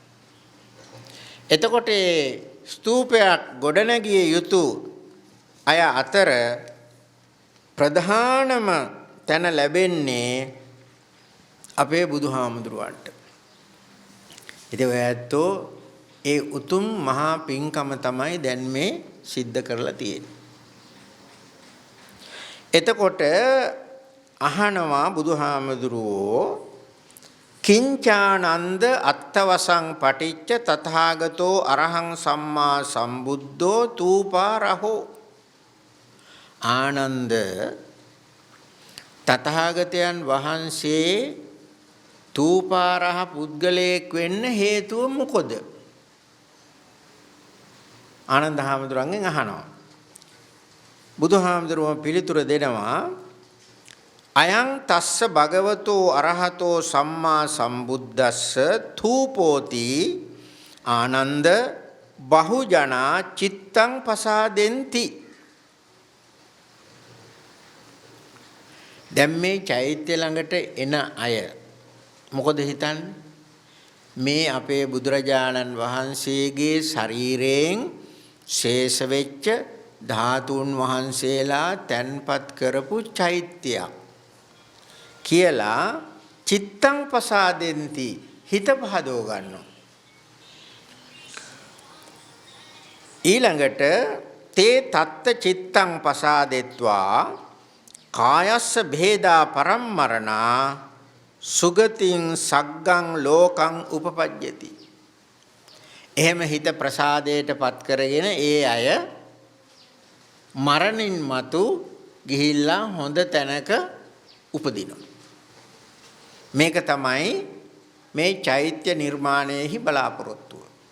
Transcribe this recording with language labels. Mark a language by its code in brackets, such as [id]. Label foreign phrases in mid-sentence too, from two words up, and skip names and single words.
[si] එතකොට ස්තූපයක් ගොඩනගිය යුතු අය අතර ප්‍රධානම තැන ලැබෙන්නේ අපේ බුදුහාමුදුරුවන්ට. ඉතින් ඔය ඇත්තෝ ඒ උතුම් මහා පිංකම තමයි දැන් මේ සිද්ධ කරලා තියෙන්නේ. එතකොට අහනවා බුදුහාමුදුරුවෝ [pi] කිංචානන්ද අත්තවසං පටිච්ච තථාගතෝ අරහං සම්මා සම්බුද්ධෝ තූපාරහෝ. [si] ආනන්ද තථාගතයන් වහන්සේ තූපාරහ පුද්ගලයෙක් වෙන්න හේතුව මොකද? ආනන්ද හාමුදුරන්ගෙන් අහනවා. බුදුහාමුදුරුවෝ පිළිතුර දෙනවා [pi] අයං තස්ස භගවතෝ අරහතෝ සම්මා සම්බුද්දස්ස තූපෝති ආනන්ද බහුජනා චිත්තං පසාදෙන්ති. [si] දැන් මේ චෛත්‍ය ළඟට එන අය මොකද හිතන්නේ? මේ අපේ බුදුරජාණන් වහන්සේගේ ශරීරයෙන් ශේෂ වෙච්ච ධාතුන් වහන්සේලා තැන්පත් කරපු චෛත්‍යයක් කියලා [pi] චිත්තං පසාදෙන්ති [si] හිත පහදව ගන්නවා. [pi] ඊළඟට තේ තත්ත චිත්තං පසාදෙත්වා කායස්ස භේදා පරම්මරණා සුගතින් සග්ගං ලෝකං උපපජ්ජති. [si] එහෙම හිත ප්‍රසාදයටපත් කරගෙන ඒ අය මරණින් මතු ගිහිල්ලා හොඳ තැනක උපදිනවා. මේක තමයි මේ චෛත්‍ය නිර්මාණයෙහි බලාපොරොත්තුව.